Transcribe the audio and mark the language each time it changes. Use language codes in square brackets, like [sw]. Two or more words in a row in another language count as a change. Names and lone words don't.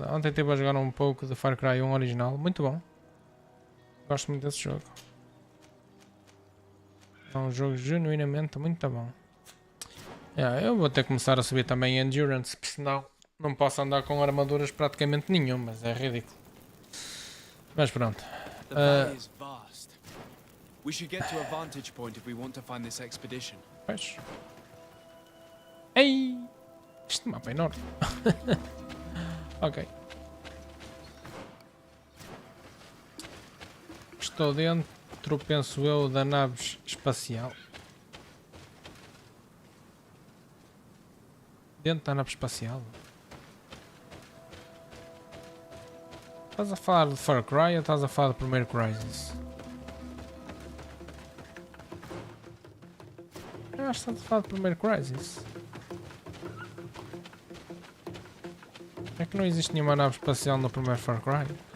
[pt] Ontem estive a jogar um pouco de Far Cry 1 original. Muito bom. Gosto muito desse jogo. É um jogo genuinamente muito bom. Eu vou ter que começar a subir também Endurance, porque senão não posso andar com armaduras praticamente nenhumas. É ridículo. Mas pronto. [en] The valley is vast. We should get to a vantage point if we want to find this expedition. [pt] Pois. Ei! Este mapa é enorme. Ok. Estou dentro, penso eu, da nave espacial. Dentro da nave espacial? Estás a falar de Far Cry ou estás a falar do primeiro Crysis? Eu acho que estás a falar do primeiro Crysis. É que não existe nenhuma nave espacial no primeiro Far Cry.